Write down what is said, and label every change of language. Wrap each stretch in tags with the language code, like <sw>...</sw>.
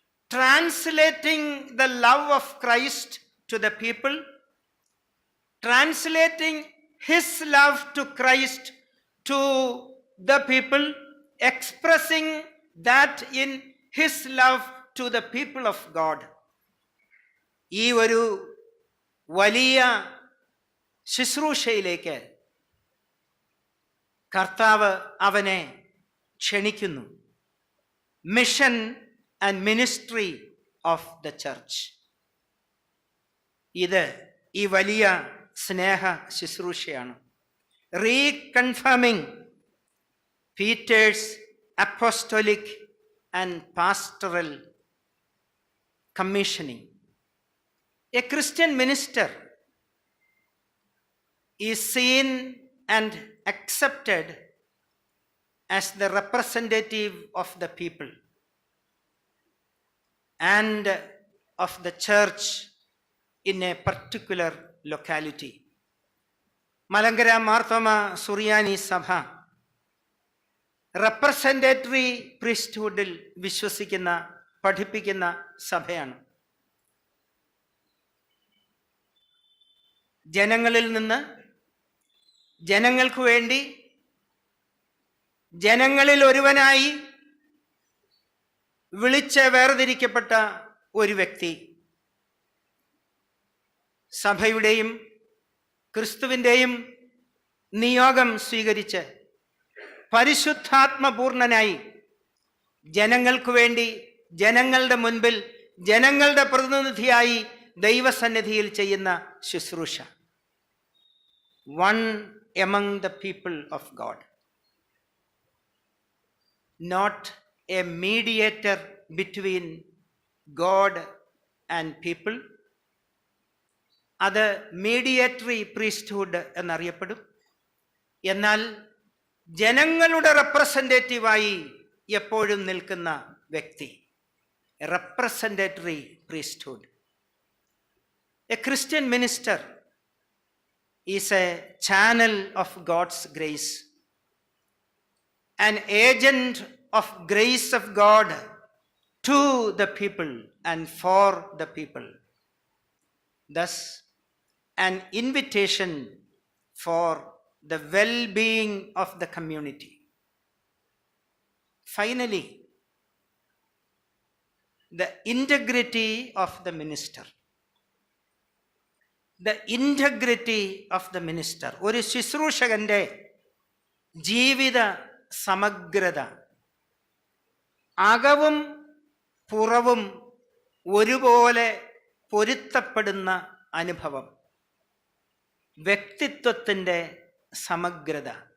<en>Translating the love of Christ to the people, translating his love to Christ to the people, expressing that in his love to the people of God.</en> <ml>ഈ ഒരു വലിയ ശുശ്രൂഷയിലേക്ക് കർത്താവ് അവനെ ക്ഷണിക്കുന്നു.</ml> <en>Mission and ministry of the church.</en> <ml>ഇത് ഈ വലിയ സ്നേഹ ശുശ്രൂഷയാണ്.</ml> <en>reconfirming Peter's apostolic and pastoral commissioning. A Christian minister is seen and accepted as the representative of the people and of the church in a particular locality.</en> <ml>Malankara Marthoma സുറിയാനി സഭ റെപ്രസെന്റേറ്ററി പ്രീസ്റ്റ്ഹുഡിൽ വിശ്വസിക്കുന്ന, പഠിപ്പിക്കുന്ന സഭയാണ്. ജനങ്ങളിൽ നിന്ന് ജനങ്ങൾക്ക് വേണ്ടി ജനങ്ങളിൽ ഒരുവനായി വിളിച്ച് വേർതിരിക്കപ്പെട്ട ഒരു വ്യക്തി സഭയുടെയും ക്രിസ്തുവിൻ്റെയും നിയോഗം സ്വീകരിച്ച് പരിശുദ്ധാത്മപൂർണനായി ജനങ്ങൾക്ക് വേണ്ടി ജനങ്ങളുടെ മുൻപിൽ ജനങ്ങളുടെ പ്രതിനിധിയായി ദൈവസന്നിധിയിൽ ചെയ്യുന്ന ശുശ്രൂഷ.</ml> <en>One among the people of God, not a mediator between God and people.</en> <ml>അത് മീഡിയേറ്ററി പ്രീസ്റ്റ്ഹുഡ് എന്നറിയപ്പെടും. എന്നാൽ ജനങ്ങളുടെ റെപ്രസെന്റേറ്റീവായി എപ്പോഴും നിൽക്കുന്ന വ്യക്തി, റെപ്രസെന്റേറ്ററി priesthood.</ml> <en>A Christian minister is a channel of God's grace, an agent of grace of God to the people and for the people. Thus, an invitation for the well-being of the community. Finally, the integrity of the minister. The integrity of the minister.</en> <ml>ഒരു ശുശ്രൂഷകന്റെ ജീവിത സമഗ്രത, അകവും പുറവും ഒരുപോലെ പൊരുത്തപ്പെടുന്ന അനുഭവം, വ്യക്തിത്വത്തിൻ്റെ സമഗ്രത,</ml>